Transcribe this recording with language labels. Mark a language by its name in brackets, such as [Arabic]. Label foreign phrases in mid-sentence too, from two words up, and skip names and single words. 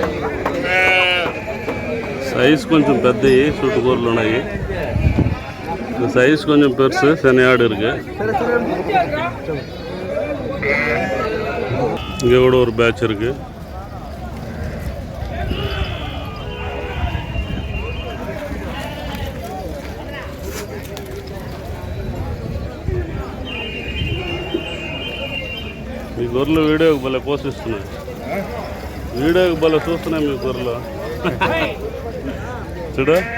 [Telugu] సైజ్ కొంచెం పెద్దవి చుట్టుకూరలు ఉన్నాయి. [Tamil] இந்த சைஸ் கொஞ்சம் பெருசு, சனியாடு இருக்கு. இங்கே கூட ஒரு பேட்ச் இருக்கு. [Telugu] మీ గొర్రెలు వీడియోకి భలే పోషిస్తున్నాయి. వీడియోకి భలే చూస్తున్నాయి మీ గొర్రెలు. చూడు.